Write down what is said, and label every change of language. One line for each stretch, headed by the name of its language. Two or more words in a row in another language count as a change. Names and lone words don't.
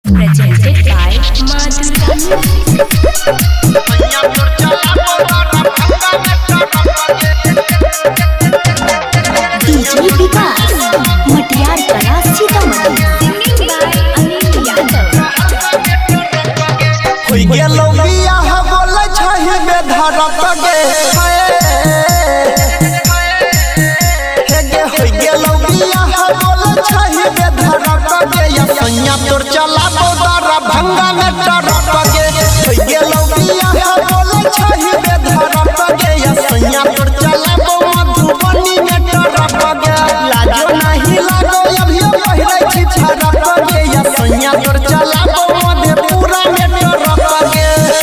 English: presented by Madhurya DJ विकास मटियार कला सीतामढ़ी singing by अनिल यादव।
Maithili: होई गेलो बियाह बोले छहि में धरत गे हे गे होई गेलो बियाह बोले छहि में धरत गे या सैया तोर चला बोदरा भंगा में डरत गे होई गेलो बियाह बोले छहि में धरत गे या सैया तोर चला मधुबनी में डरत गे लाजो नहीं लागो अभी पहिरै छी छरत गे या सैया तोर चला मधेपुरा में डरत गे